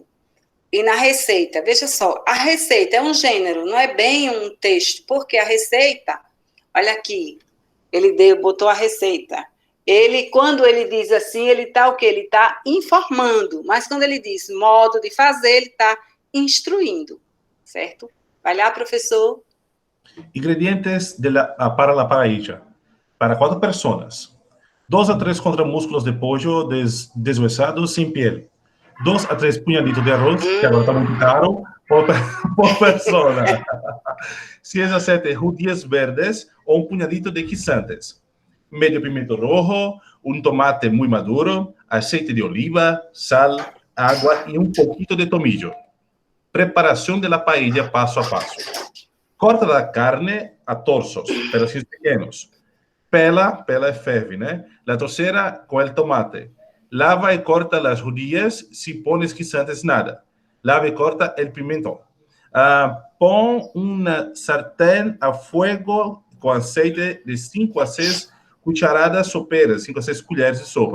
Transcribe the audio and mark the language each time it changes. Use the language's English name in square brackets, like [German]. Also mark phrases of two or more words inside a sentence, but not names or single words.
[Portuguese] E na receita, veja só, a receita é um gênero, não é bem um texto, porque a receita, olha aqui, ele botou a receita. Quando ele diz assim, ele está o quê? Ele está informando, mas quando ele diz modo de fazer, ele está instruindo, certo? Vai lá, professor. [Spanish] Ingredientes para la paella. Para 4 personas. 2 a 3 contramúsculos de pollo deshuesados sin piel. 2 a 3 puñaditos de arroz, [Portuguese] que agora está muito caro, [Spanish] por persona. 6 a 7 judías verdes o un puñadito de guisantes. Medio pimiento rojo, un tomate muy maduro, aceite de oliva, sal, agua y un poquito de tomillo. Preparación de la paella paso a paso. Corta la carne a trozos, [Portuguese] pedacinhos pequenos. Pela ferve, né? [Spanish] La trocera con el tomate. Lava y corta las judías, si pones guisantes nada. Lava y corta el pimentón. Pon una sartén a fuego con aceite de 5 a 6 cucharadas soperas, [Portuguese] 5 a 6 colheres de sopa.